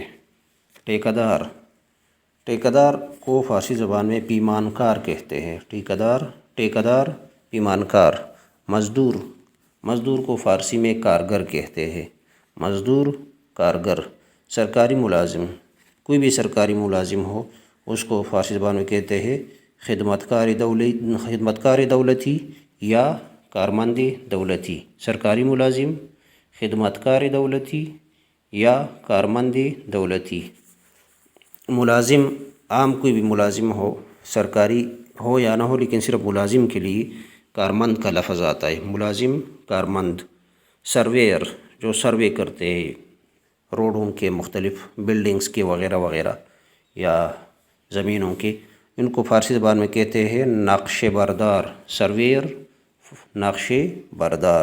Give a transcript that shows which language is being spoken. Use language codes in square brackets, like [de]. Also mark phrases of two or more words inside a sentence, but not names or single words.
[ur] ٹھیکیدار، ٹھیکیدار کو فارسی زبان میں پیمانکار کہتے ہیں۔ ٹھیکیدار، ٹھیکیدار، پیمانکار۔ مزدور، مزدور کو فارسی میں کارگر کہتے ہیں۔ مزدور، کارگر۔ سرکاری ملازم، کوئی بھی سرکاری ملازم ہو اس کو فارسی زبان میں کہتے ہیں [fa] خدمتکار دولتی [ur] یا [fa] کارمند دولتی۔ [ur] سرکاری ملازم، [fa] خدمتکار دولتی [ur] یا [fa] کارمند دولتی۔ [ur] ملازم، عام کوئی بھی ملازم ہو، سرکاری ہو یا نہ ہو، لیکن صرف ملازم کے لیے کارمند کا لفظ آتا ہے۔ ملازم، کارمند۔ سرویئر، جو سروے کرتے ہیں، روڈوں کے مختلف بلڈنگز کے وغیرہ وغیرہ یا زمینوں کے، ان کو فارسی زبان میں کہتے ہیں [fa] نقش بردار، [ur] سرویر، [fa] نقش بردار۔